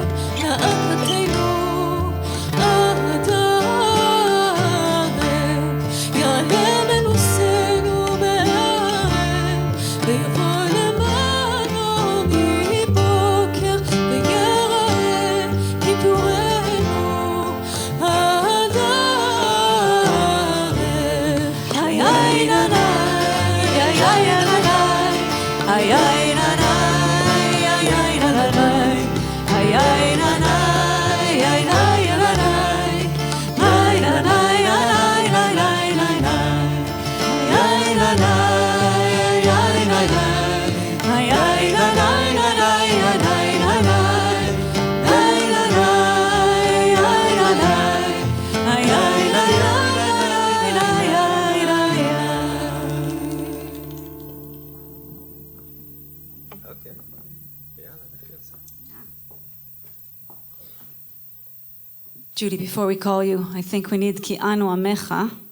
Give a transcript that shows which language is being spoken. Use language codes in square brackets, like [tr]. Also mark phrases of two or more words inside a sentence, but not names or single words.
[he] נאקתנו עד הערב, יעלה מנוסנו בערב, ויבוא למענו מבוקר, ויראה כיפורנו עד הערב. איי איי נאי איי איי ay ay na na ay ay na na ay ay na na ay na na ay na na ay na na ay na na ay na na ay ay na na ay na na ay na na ay na na ay ay na [en] Okay. Yeah, that feels it. Judy, before we call you, I think we need Ki Anu Amecha.